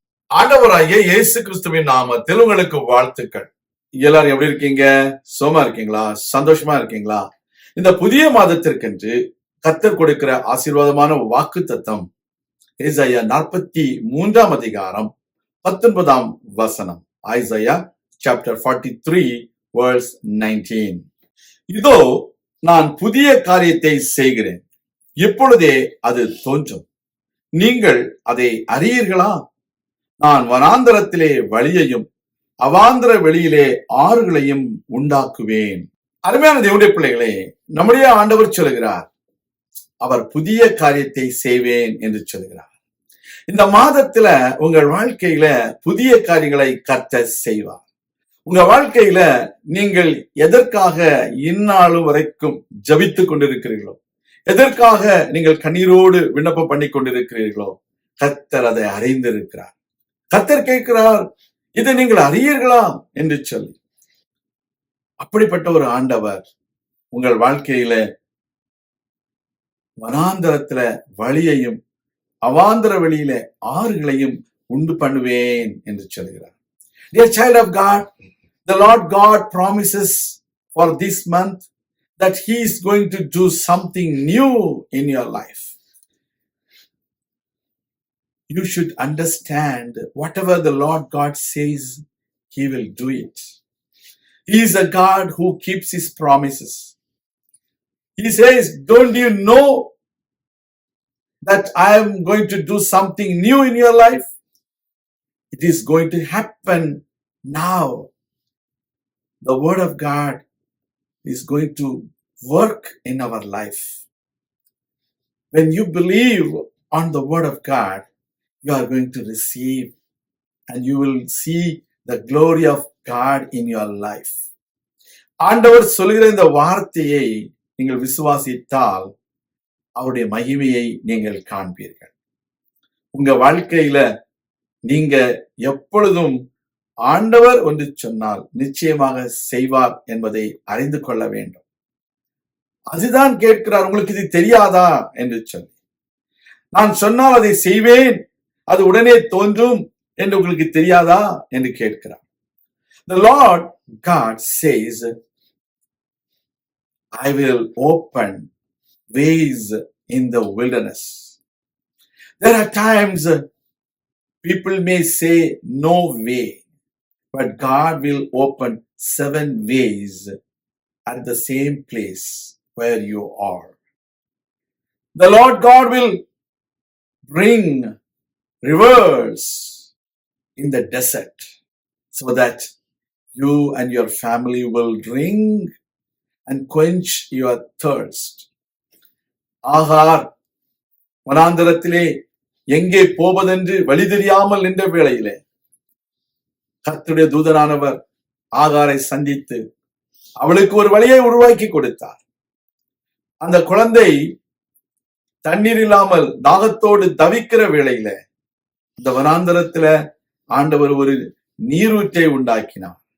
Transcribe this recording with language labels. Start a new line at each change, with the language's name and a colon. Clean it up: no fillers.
Tamil: ஆண்டவராகிய இயேசு கிறிஸ்துவின் நாமத்தில் உங்களுக்கு வாழ்த்துக்கள். எல்லாரும் எப்படி இருக்கீங்க? சுகமா இருக்கீங்களா? சந்தோஷமா இருக்கீங்களா? இந்த புதிய மாதத்திற்கென்று கர்த்தர் கொடுக்கிற ஆசீர்வாதமான வாக்கு தத்தம் ஏசாயா 43 அதிகாரம் 19 வசனம்.
English: Isaiah chapter 43 verse 19.
Tamil: இதோ நான் புதிய காரியத்தை செய்கிறேன், இப்பொழுதே அது தோன்றும், நீங்கள் அதை அறியீர்களா? நான் வனாந்தரத்திலே வழியையும் அவாந்தர வெளியிலே ஆறுகளையும் உண்டாக்குவேன். அருமையான தேவனுடைய பிள்ளைகளே, நம்முடைய ஆண்டவர் சொல்கிறார், அவர் புதிய காரியத்தை செய்வேன் என்று சொல்கிறார். இந்த மாதத்துல உங்கள் வாழ்க்கையில புதிய காரியங்களை கர்த்தர் செய்வார். உங்க வாழ்க்கையில நீங்கள் எதற்காக இந்நாளும் வரைக்கும் ஜபித்துக் கொண்டிருக்கிறீர்களோ, எதற்காக நீங்கள் கண்ணீரோடு விண்ணப்பம் பண்ணி கொண்டிருக்கிறீர்களோ, கர்த்தர் அதை அறிந்திருக்கிறார். கர்த்தர் கேட்கிறார், இதை நீங்கள் அறியீர்களா என்று சொல்லி. அப்படிப்பட்ட ஒரு ஆண்டவர் உங்கள் வாழ்க்கையில வனாந்தரத்துல வழியையும் அவாந்தர வெளியில ஆறுகளையும் உண்டு பண்ணுவேன் என்று சொல்கிறார்.
English: Dear child of God, the Lord God promises for this month that He is going to do something new in your life. You should understand whatever the Lord God says, He will do it. He is a God who keeps His promises. He says, don't you know that I am going to do something new in your life? It is going to happen now. The Word of God is going to work in our life. When you believe on the Word of God, you are going to receive and you will see the glory of God in your life.
Tamil: ஆண்டவர் சொல்கிற இந்த வார்த்தையை நீங்கள் விசுவாசித்தால் அவருடைய மகிமையை நீங்கள் காண்பீர்கள். உங்க வாழ்க்கையில நீங்க எப்பொழுதும் ஆண்டவர் ஒன்று சொன்னால் நிச்சயமாக செய்வார் என்பதை அறிந்து கொள்ள வேண்டும். அதுதான் கேட்கிறார், உங்களுக்கு இது தெரியாதா என்று சொல்லி. நான் சொன்னால் அதை செய்வேன், அது உடனே தோன்றும் என்று உங்களுக்கு தெரியாதா என்று கேட்கிறார்.
English: The Lord God says, I will open ways in the wilderness. There are times people may say no way, but God will open 7 ways at the same place where you are. The Lord God will bring rivers in the desert so that you and your family will drink and quench your thirst.
Tamil: ஆகார் வனாந்தரத்திலே எங்கே போவதென்று வழி தெரியாமல் நின்ற வேளையிலே கர்த்தருடைய தூதனானவர் ஆகாரை சந்தித்து அவளுக்கு ஒரு வழியை உருவாக்கி கொடுத்தார். அந்த குழந்தை தண்ணீர் இல்லாமல் தாகத்தோடு தவிக்கிற வேளையில இந்த வனாந்தரத்துல ஆண்டவர் ஒரு நீரூற்றை உண்டாக்கினார்.